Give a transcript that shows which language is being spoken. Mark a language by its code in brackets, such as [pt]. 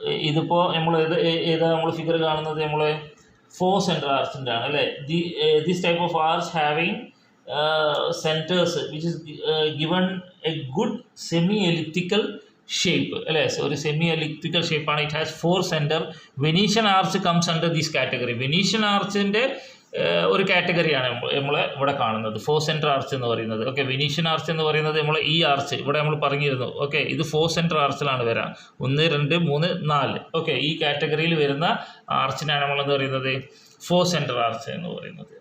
[ml] ഇതിപ്പോൾ നമ്മൾ ഏതാ നമ്മൾ ഫിഗർ കാണുന്നത് നമ്മൾ 4 സെൻറ്റർ ആർച്ചിൻ്റെ ആണ് അല്ലേ. [en] This type of arch having centers which is given a good semi-elliptical shape അല്ലേ. [ml] ഒരു സെമി എലിപ്റ്റിക്കൽ ഷേപ്പാണ്. [en] It has 4 centre. Venetian arch comes under this category. [ml] Venetian ആർച്ചിൻ്റെ ഒരു കാറ്റഗറിയാണ് നമ്മൾ ഇവിടെ കാണുന്നത് 4 സെൻറ്റർ ആർച്ച് എന്ന് പറയുന്നത്. ഓക്കെ, വെനീഷ്യൻ ആർച്ച് എന്ന് പറയുന്നത് നമ്മൾ ഈ ആർച്ച് ഇവിടെ നമ്മൾ പറഞ്ഞിരുന്നു. ഓക്കെ, ഇത് 4 സെൻറ്റർ ആർച്ചിലാണ് വരാം. 1 2 3 4. ഓക്കെ, ഈ കാറ്റഗറിയിൽ വരുന്ന ആർച്ചിനാണ് നമ്മളെന്ന് പറയുന്നത് 4 സെൻറ്റർ ആർച്ച് എന്ന് പറയുന്നത്.